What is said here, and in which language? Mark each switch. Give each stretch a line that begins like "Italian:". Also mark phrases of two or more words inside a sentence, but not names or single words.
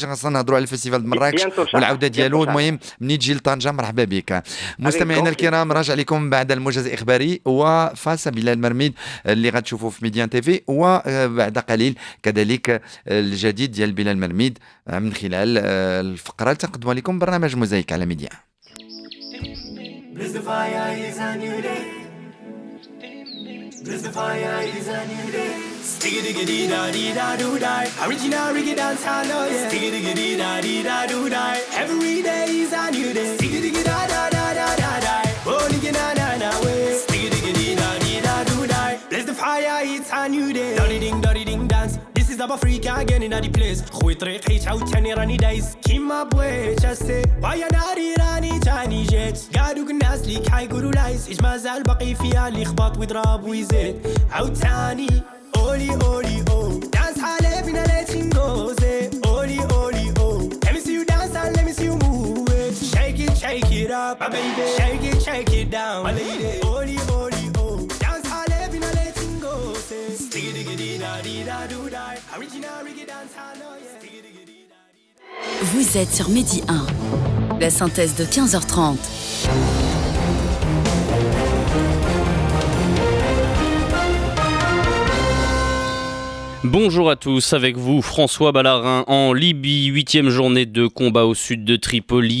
Arabic: خاصنا نهضروا على الفيستيفال د مراكش والعوده ديالو. المهم مني تجي لطنجه مرحبا بك. مستمعينا الكرام راجع لكم بعد الموجز الاخباري وفاس بلال مرميد اللي غتشوفوه في ميديان تيفي وبعد قليل كذلك الجديد ديال بلال مرميد من خلال الفقره اللي تنقدموا لكم برنامج موزايك على ميديان.
English: Bless the fire is a new day. Diggy diggy dee da dee da do die. Original reggae dance hall, oh yeah. Diggy diggy dee da dee da do die. Every day is a new day. Diggy diggy da da da da da da. Oh diggy na na na way. Diggy diggy dee da do die. Bless the fire, it's a new day. Dirty ding dance. This is about Africa again in the place.
Arabic: خوي طريق حيت عاوتاني راني دايس كيما بغيت اسي. ويا ناري راني تاني جيت. قالوك الناس ليك حيقولوا لايس. إيش مازال باقي فيها اللي خبط ويضرب ويزيد. عاوتاني اولي اولي او. Dance حالي فينا
English: letting go say. اولي اولي او. Let me see you dance and let me see you move it. Shake it up, my baby. Shake it down, my lady. Early, oh. Dance hall, every night letting go. Say, diggy diggy dee da dee da do die. Original reggae dance hall, oh yeah. Diggy diggy dee da dee.
French: Vous êtes sur Midi 1. La synthèse de 15h30. Bonjour à tous, avec vous François Ballarin. En Libye, 8e journée de combat au sud de Tripoli.